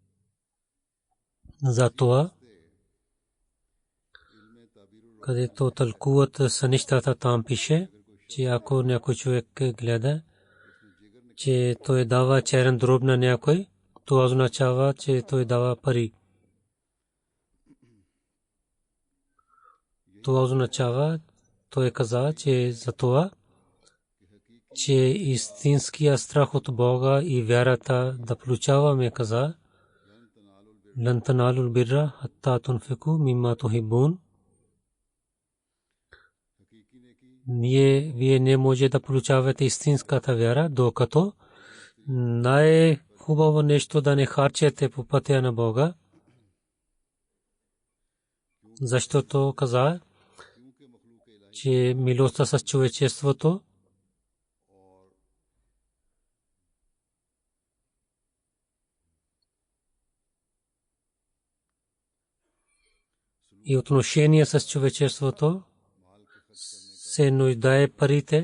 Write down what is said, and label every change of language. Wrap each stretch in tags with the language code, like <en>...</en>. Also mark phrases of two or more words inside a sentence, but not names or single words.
<bg>за това, където тълкуват са нещата, там пише, че ако някой човек гледа, че той дава черен дроб на някой, това означава, че той дава пари. Това означава, той каза, че за това, че истинския страх от Бога и вярата да получаваме, каза,</bg> <ar>لن تنالوا البر حتى تنفقوا مما تحبون.</ar> <bg>Вие не може да получавате истинската вяра, докато най-хубаво нещо да не харчете по пътя на Бога, защото каза, че милостта с човечеството и отношение с човечеството се нуждае парите.</bg>